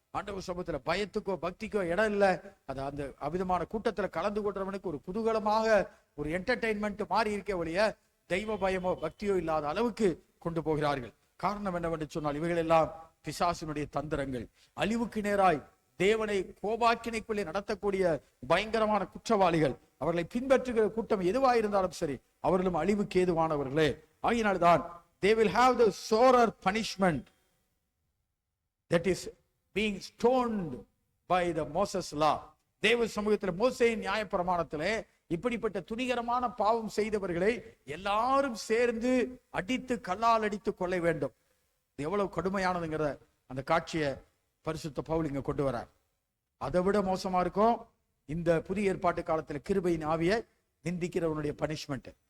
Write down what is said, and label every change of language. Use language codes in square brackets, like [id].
[ta] ஆண்டவர் சமூகத்துல பயத்துக்கோ பக்திக்கோ இடம் இல்லை. அது அந்த அவிதமான கூட்டத்துல கலந்து கொள்றவனுக்கு ஒரு குதூகலமாக ஒரு என்டர்டெயின்மெண்ட் மாறி இருக்க ஒழிய தெய்வ பயமோ பக்தியோ இல்லாத அளவுக்கு கொண்டு போகிறார்கள். காரணம் என்னவென்று சொன்னால், இவைகள் எல்லாம் பிசாசினுடைய தந்திரங்கள். அழிவுக்கு நேராய் தேவனை கோபாக்கினைக்குள்ளே நடத்தக்கூடிய பயங்கரமான குற்றவாளிகள். அவர்களை பின்பற்றுகிற கூட்டம் எதுவாயிருந்தாலும் சரி, அவர்களும் அழிவுக்கு ஏதுவானவர்களே. ஆகினால்தான் [en] they will have the sorer punishment that is being stoned by the Moses law. [ta] தேவ சமூகத்தில் மோசேயின் நியாய பிரமாணத்திலே இப்படிப்பட்ட துணிகரமான பாவம் செய்தவர்களை எல்லாரும் சேர்ந்து அடித்து கல்லால் அடித்து கொள்ள வேண்டும். எவ்வளவு கடுமையானதுங்கிற அந்த காட்சியை பரிசுத்த பவுல் இங்க கொண்டு வரார். அதை விட மோசமா இருக்கும் இந்த புதிய ஏற்பாட்டு காலத்துல கிருபையின் ஆவியை நிந்திக்கிறவனுடைய பனிஷ்மெண்ட்.